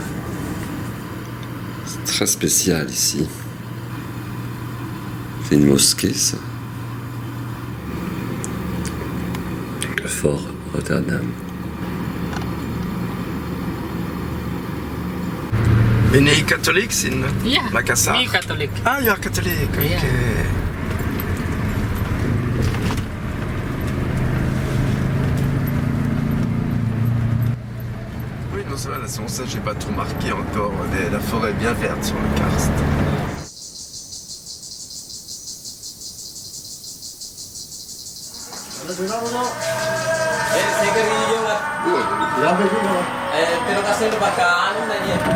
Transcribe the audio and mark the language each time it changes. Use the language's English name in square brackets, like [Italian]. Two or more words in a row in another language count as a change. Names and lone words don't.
[French] C'est très spécial ici. C'est une mosquée, ça. Le fort Rotterdam. [English] Any Catholics in Makassar? Me Catholic. Ah, you're Catholic, okay. Yeah. [French] Oui, non, ça va, ça j'ai pas trop marqué encore. La forêt est bien verte sur le karst. [Indonesian] Pero kasih bacaan nanya.